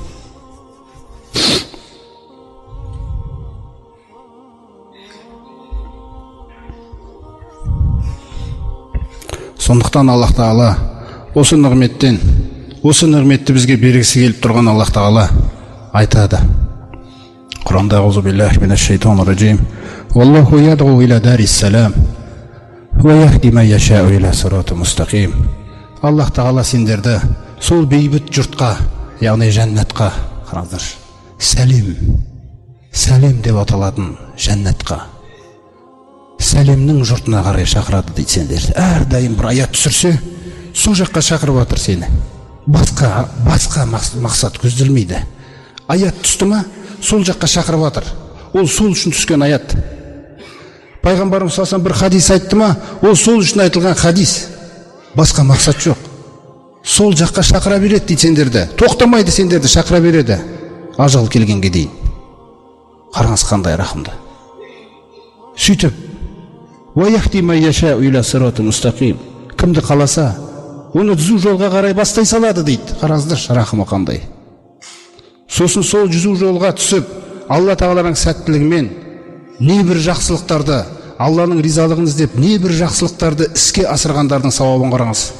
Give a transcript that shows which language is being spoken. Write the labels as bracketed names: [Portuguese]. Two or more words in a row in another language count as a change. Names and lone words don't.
[Kazakh] Сондықтан Аллах Тағала осы нығметтен, осы нығметті бізге бергісі келіп тұрған Аллах Тағала айтады. Құранда: [Arabic] "أعوذ بالله من الشيطان الرجيم. والله يدعو إلى دار السلام ويهدي من يشاء إلى صراط مستقيم". [Kazakh] Аллах Тағала сендерді сол бейбіт жұртқа, яғни жәннатқа, қараңыздар, сәлем деп аталатын жәннатқа, сәлемнің жұртына қарай шақырады дейді сендерді. Әрдайым бір аят түсірсе, сол жаққа шақырып жатыр сені. Басқа мақсат көзделмейді. Аят түсті ма, сол жаққа шақырып жатыр. Ол сол үшін түскен аят. Пайғамбарымыз [Arabic] صلى الله عليه وسلم [Kazakh] бір хадис айтты ма, ол сол үшін айтылған хадис. Басқа мақсат жоқ. Сол жаққа шақыра береді дейді сендерді. Тоқтамайды сендерді, шақыра береді. Ажал келгенге дейін. Қараңыз қандай рахымды. Сөйтіп, [Arabic] "ويهدي من يشاء إلى صراط مستقيم". [Kazakh] Кімді қаласа, оны жүзу жолға қарай бастай салады дейді. Қараңыздар, рахымы қандай. Сосын сол жүзу жолға түсіп, Алла Тағаланың сәттілігімен небір жақсылықтарды, Алланың ризалығын іздеп, небір жақсылықтарды іске асырғандардың сауабын қараңыз.